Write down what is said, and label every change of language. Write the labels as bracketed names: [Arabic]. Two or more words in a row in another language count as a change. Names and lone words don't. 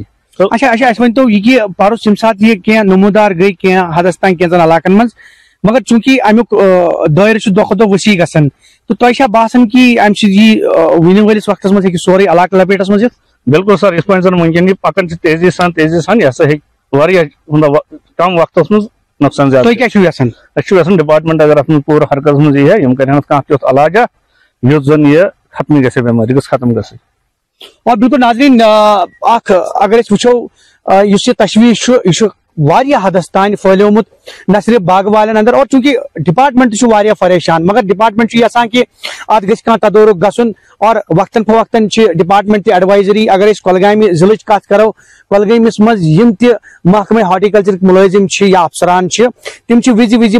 [Kashmiri] اچھا اَسہِ ؤنۍتو یہِ کہِ پرُس ییٚمہِ ساتہٕ یہِ کینٛہہ نموٗدار گٔے کینٛہہ حدس تام کینٛژن علاقن منٛز مگر چوٗنٛکہِ امیُک دٲیرٕ چھُ دۄہ کھۄتہٕ دۄہ وسیع گژھان تہٕ تۄہہِ چھا باسان کہِ امہِ سۭتۍ یی وُنہِ وٲلِس وقتس منٛز ہیٚکہِ سورُے علاقہٕ لپیٹس منٛز یِتھ بالکل سر یِتھ پٲٹھۍ زن وٕنکیٚن یہِ پکان چھِ تیزی سان یہِ ہسا ہیٚکہِ واریاہ کم وقتس منٛز نۄقصان زیادٕ تُہۍ کیاہ چھِو یژھان أسۍ چھِ یژھان ڈپارٹمنٹ اگر اتھ منٛز پوٗرٕ حرکتس منٛز یی ہا یِم کرن اتھ کانٛہہ تیُتھ علاجا یُتھ زن یہِ ختمٕے گژھِ بٮ۪مٲرۍ یہِ گٔژھ ختم گژھٕنۍ اور بالکل ناظرین اکھ اگر أسۍ وٕچھو یُس یہِ تشویش چھُ یہِ چھُ واریاہ حدس تام پھہلیومُت نہ صرف باغہٕ والٮ۪ن اندر اور چوٗنٛکہِ ڈپارٹمنٹ تہِ چھُ واریاہ پریشان مگر ڈپارٹمنٹ چھُ یژھان کہِ اتھ گژھِ کانٛہہ تدورُک گژھُن اور وقتاً فوقتاً چھِ ڈپارٹمنٹ تہِ ایڈوائزری اگر أسۍ کۄلگامہِ ضلعٕچ کتھ کرو کۄلگٲمِس منٛز یِم تہِ محکمہ ہارٹیکلچرٕکۍ مُلٲزِم چھِ یا افسران چھِ تِم چھِ وِزِ وِزِ